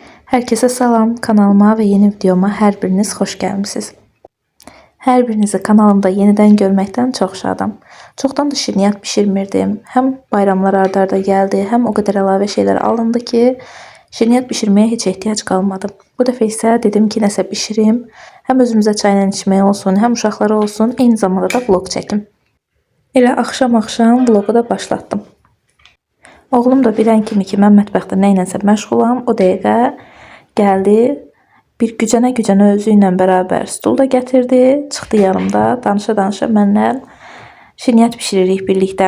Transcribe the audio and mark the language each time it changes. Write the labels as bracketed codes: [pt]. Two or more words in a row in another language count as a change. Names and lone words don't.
[tr] Herkese salam, kanalıma ve yeni videoma her biriniz hoş gelmişsiniz. Her birinizi kanalımda yeniden görmekten çok şadım. Çoktan da şirniyyat pişirmirdim. Hem bayramlar ardarda geldi, hem o kadar əlavə şeyler alındı ki, şirniyyat pişirmeye hiç ihtiyaç kalmadı. [az] Bu dəfə isə dedim ki, nəsə pişirim. Hem özümüzə çayla içmək olsun, hem uşaqlara olsun, eyni zamanda da vlog çəkim. Elə axşam vlogu da başlattım. Oğlum da bilən kimi ki, mən mətbəxdə nə ilənsə məşğulam, o dəqiqə gəldi. Bir gücənə özü ilə bərabər stul da gətirdi, çıxdı yanımda, danışa-danışa mənlə şirniyyat pişiririk birlikdə.